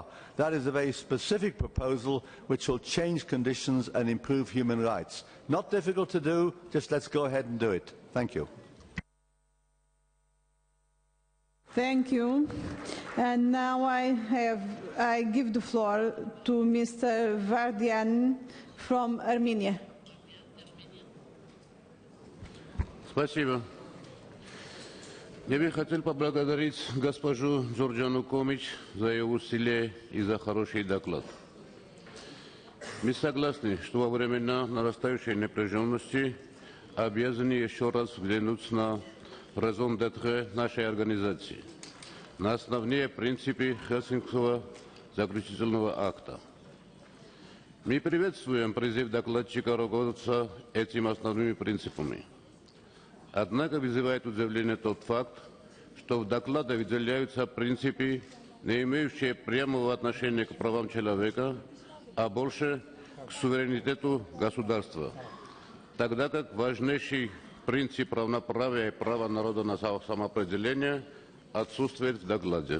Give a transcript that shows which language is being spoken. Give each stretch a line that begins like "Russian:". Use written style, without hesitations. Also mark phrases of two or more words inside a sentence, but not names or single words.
English: That is a very specific proposal which will change conditions and improve human rights. Not difficult to do, just let's go ahead and do it. Thank you. Thank you. And now I give the floor to Mr. Vardian from Armenia.
Russian: Спасибо. Я бы хотел поблагодарить госпожу Джорджану Комич за ее усилия и за хороший доклад. Мы согласны, что во времена нарастающей напряженности обязаны еще раз взглянуть на
French: raison d'être
Russian: нашей организации на основные принципы Хельсинкского заключительного акта. Мы приветствуем призыв докладчика руководствоваться этими основными принципами. Однако вызывает удивление тот факт, что в докладе выделяются принципы, не имеющие прямого отношения к правам человека, а больше к суверенитету государства, тогда как важнейший принцип равноправия и права народа на самоопределение отсутствует в докладе.